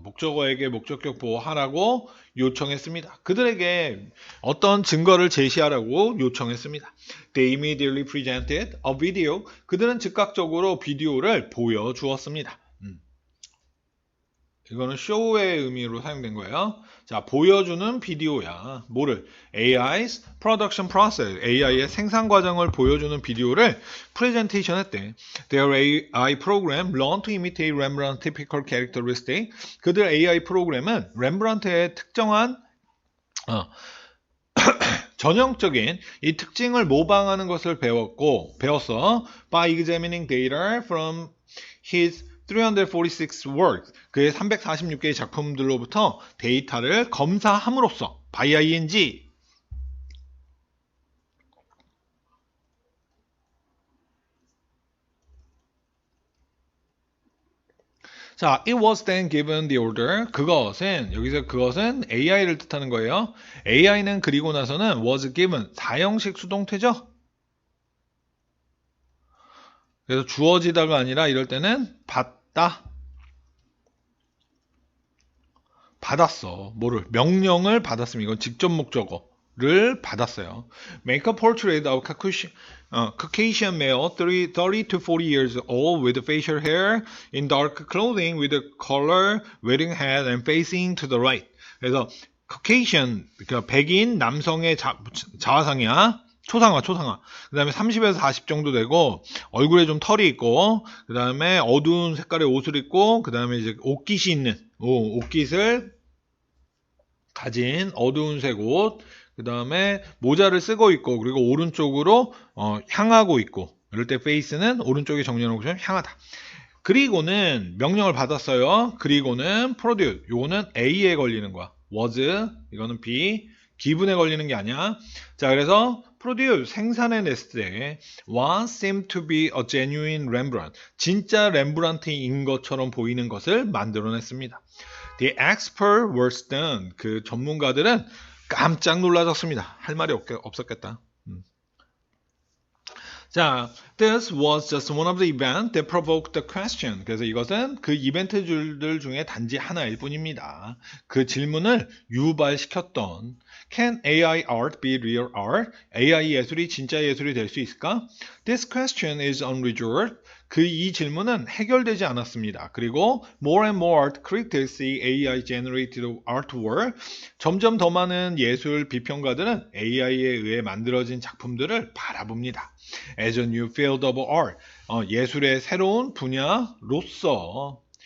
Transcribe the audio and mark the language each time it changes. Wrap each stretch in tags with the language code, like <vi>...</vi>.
<ko>목적어에게 목적격 보호하라고 요청했습니다. 그들에게 어떤 증거를 제시하라고 요청했습니다.</ko> <en>They immediately presented a video.</en> <ko>그들은 즉각적으로 비디오를 보여주었습니다. 이거는 show의 의미로 사용된 거예요. 자, 보여주는 비디오야. 뭐를?</ko> <en>AI's production process.</en> <ko>AI의 생산 과정을 보여주는 비디오를 프레젠테이션 했대.</ko> <en>Their AI program learned to imitate Rembrandt's typical characteristic.</en> <ko>그들 AI 프로그램은 렘브란트의 특정한 전형적인 이 특징을 모방하는 것을 배웠어.</ko> <en>By examining data from his 346 works.</en> <ko>그의 346개의 작품들로부터 데이터를 검사함으로써 by ing.</ko> <en>자, it was then given the order.</en> <ko>여기서 그것은 AI를 뜻하는 거예요. AI는 그리고 나서는 was given, 사형식 수동태죠. 그래서 주어지다가 아니라 이럴 때는 받았어. 뭐를? 명령을 받았습니다. 이건 직접 목적어를 받았어요.</ko> <en>Make a portrait of Caucasian male 30 to 40 years old with facial hair in dark clothing with a collar, wearing hat and facing to the right.</en> <ko>그래서 Caucasian, 그러니까 백인 남성의 자화상이야. 초상화. 그 다음에 30에서 40 정도 되고, 얼굴에 좀 털이 있고, 그 다음에 어두운 색깔의 옷을 입고, 그 다음에 이제 옷깃이 있는, 옷깃을 가진 어두운 색 옷, 그 다음에 모자를 쓰고 있고, 그리고 오른쪽으로, 향하고 있고, 이럴 때 face는 오른쪽에 정리해놓고 향하다. 그리고는 명령을 받았어요. 그리고는 produce. 요거는 A에 걸리는 거야. was, 이거는 B. 기분에 걸리는 게 아니야.</ko> <en>자, 그래서 produce 생산해냈을 때 one seemed to be a genuine Rembrandt.</en> <ko>진짜 렘브란트인 것처럼 보이는 것을 만들어냈습니다.</ko> <en>The experts were stunned.</en> <ko>그 전문가들은 깜짝 놀라졌습니다. 할 말이 없었겠다.</ko> <en>자, this was just one of the events that provoked the question.</en> <ko>그래서 이것은 그 이벤트들 중에 단지 하나일 뿐입니다. 그 질문을 유발시켰던</ko> <en>Can AI art be real art?</en> <ko>AI 예술이 진짜 예술이 될 수 있을까?</ko> <en>This question is unresolved.</en> <ko>이 질문은 해결되지 않았습니다.</ko> <en>그리고 more and more art critics see AI generated artwork.</en> <ko>점점 더 많은 예술 비평가들은 AI에 의해 만들어진 작품들을 바라봅니다.</ko> <en>As a new field of art.</en> <ko>예술의 새로운 분야로서.</ko>